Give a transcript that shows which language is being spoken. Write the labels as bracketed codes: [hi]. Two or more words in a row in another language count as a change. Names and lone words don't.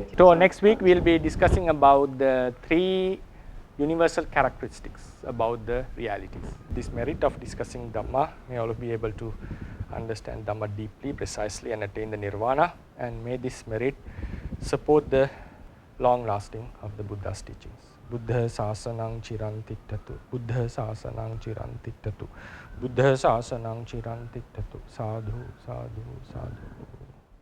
[en] So next week we'll be discussing about the 3 universal characteristics about the realities. This merit of discussing Dhamma, may all of you be able to understand Dhamma deeply, precisely, and attain the Nirvana, and may this merit support the long lasting of the Buddha's teachings. [pi] Buddha sasanang chirantiktatu. Buddha sasanang chirantiktatu. Buddha sasanang chirantiktatu. Sadhu, sadhu, sadhu.